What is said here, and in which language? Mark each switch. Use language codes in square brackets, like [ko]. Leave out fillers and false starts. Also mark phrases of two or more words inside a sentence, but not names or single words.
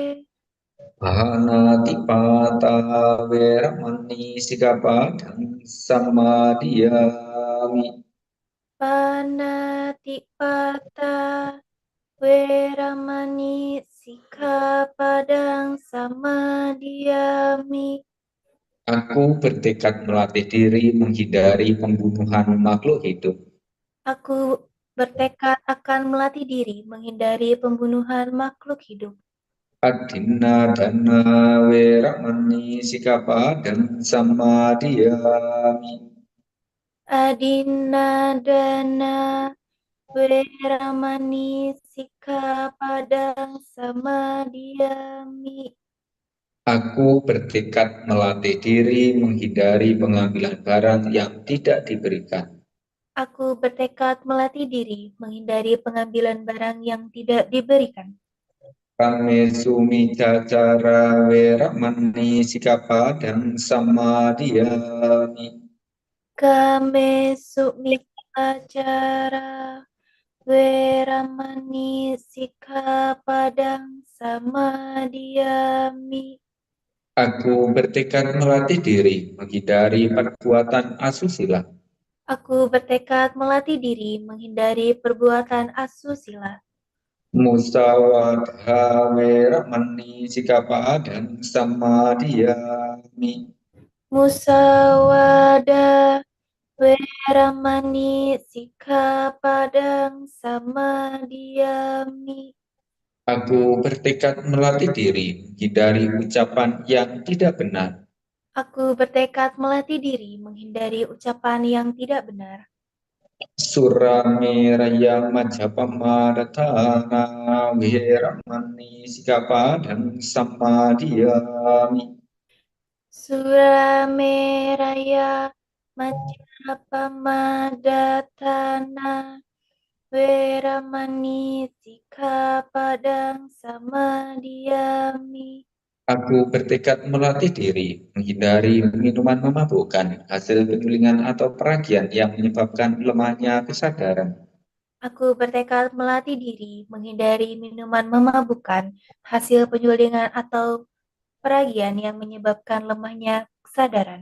[pi] Panatipata weramani sikapadang samadhiyami. Panatipata Weramani Sikkhapadang Samadhiyami. [id] Aku bertekad melatih diri menghindari pembunuhan makhluk hidup. Aku bertekad akan melatih diri menghindari pembunuhan makhluk hidup. [pi] Adinna dana weramani sikapadang samadhiyami. Adinadana Weramani Sikkhapadang Samadhiyami. [id] Aku bertekad melatih diri menghindari pengambilan barang yang tidak diberikan. Aku bertekad melatih diri menghindari pengambilan barang yang tidak diberikan. [pi] Kame sumicacara weramani sikapadang samadhiyami. Kame Sumikacara Weramani Sikkhapadang Samadhiyami. [id] Aku bertekad melatih diri menghindari perbuatan asusila. Aku bertekad melatih diri menghindari perbuatan asusila. [pi] Musawadha, weramani, sikapadang, samadhiyami. Musawadah, weramani, sikkhapadang, samadiyami. [id] Aku bertekad melatih diri menghindari ucapan yang tidak benar. Aku bertekad melatih diri menghindari ucapan yang tidak benar. [pi] Surameraya Majapamadatana, weramani, sikapadang, samadhiyami. Surameraya Majapamadatana, weramani, sikkhapadang, samadiyami. [id] Aku bertekad melatih diri menghindari minuman memabukkan, hasil penyulingan atau peragian yang menyebabkan lemahnya kesadaran. Aku bertekad melatih diri menghindari minuman memabukkan, hasil penyulingan atau peragian yang menyebabkan lemahnya kesadaran.